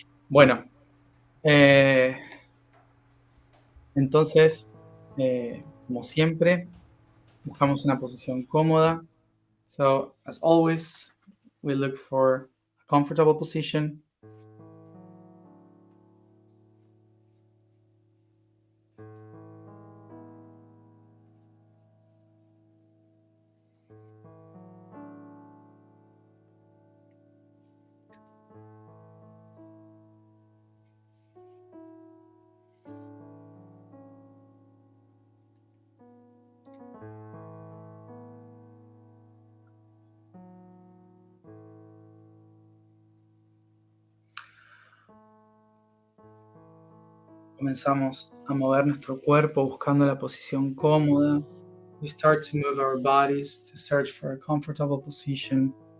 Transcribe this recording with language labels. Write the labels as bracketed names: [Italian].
[Spanish] Bueno, entonces, como siempre, buscamos una posición cómoda. [English] So, as always, we look for a comfortable position. [Spanish] Comenzamos a mover nuestro cuerpo buscando la posición cómoda. [English] We start to move our bodies to search for a comfortable position.